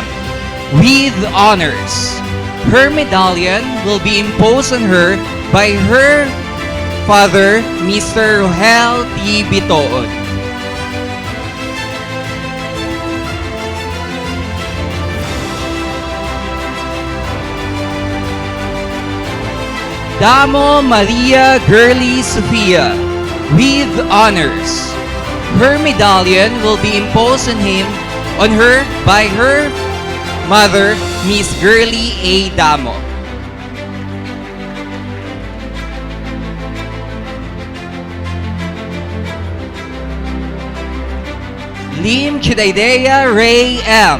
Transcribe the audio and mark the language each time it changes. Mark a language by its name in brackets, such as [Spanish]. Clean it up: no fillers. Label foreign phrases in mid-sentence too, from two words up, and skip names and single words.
[English] with honors. Her medallion will be imposed on her by her father, Mr. Rohel T. Bitoon. Damo Maria Girly Sofia with honors. Her medallion will be imposed on her by her mother, Miss Girly A. Damo. Lim Chidaidea Ray M.